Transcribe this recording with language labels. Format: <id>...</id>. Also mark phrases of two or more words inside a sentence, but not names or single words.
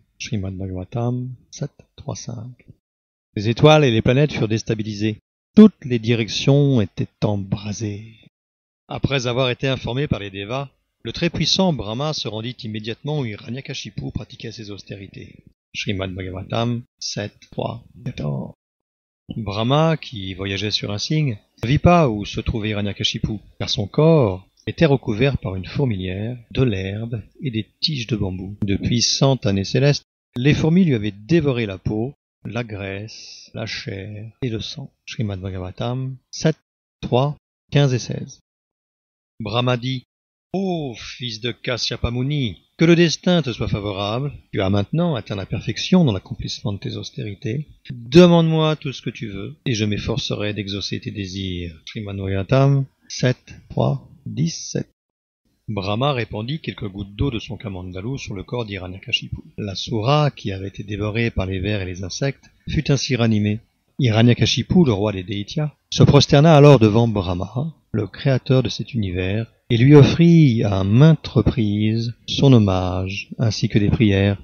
<fr>Srimad Bhagavatam 7, 3, 5. Les étoiles et les planètes furent déstabilisées. Toutes les directions étaient embrasées. Après avoir été informé par les Devas, le très puissant Brahma se rendit immédiatement où Hiranyakashipu pratiquait ses austérités. Srimad Bhagavatam 7, 3, 14. Brahma, qui voyageait sur un cygne, ne vit pas où se trouvait Hiranyakashipu, car son corps était recouvert par une fourmilière, de l'herbe et des tiges de bambou. Depuis 100 années célestes, les fourmis lui avaient dévoré la peau, la graisse, la chair et le sang. Srimad Bhagavatam 7, 3, 15 et 16. Brahma dit: ô fils de Kasyapa Muni, que le destin te soit favorable, tu as maintenant atteint la perfection dans l'accomplissement de tes austérités. Demande-moi tout ce que tu veux, et je m'efforcerai d'exaucer tes désirs. Srimad Bhagavatam 7, 3, 17. Brahma répandit quelques gouttes d'eau de son kamandalu sur le corps d'Hiranyakashipu. L'asura, qui avait été dévorée par les vers et les insectes, fut ainsi ranimée. Hiranyakashipu, le roi des Daityas, se prosterna alors devant Brahma, le créateur de cet univers, et lui offrit à maintes reprises son hommage ainsi que des prières.</fr>